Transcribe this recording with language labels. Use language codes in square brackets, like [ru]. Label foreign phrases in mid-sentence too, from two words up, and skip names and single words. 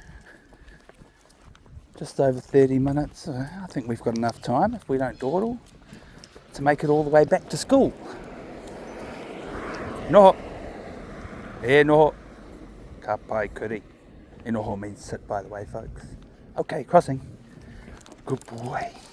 [en] Just over 30 minutes. I think we've got enough time, if we don't dawdle, to make it all the way back to school. [mi] Noho. E noho. Ka pai kuri. E noho [en] means sit, by the way, folks. Okay, crossing. Good boy.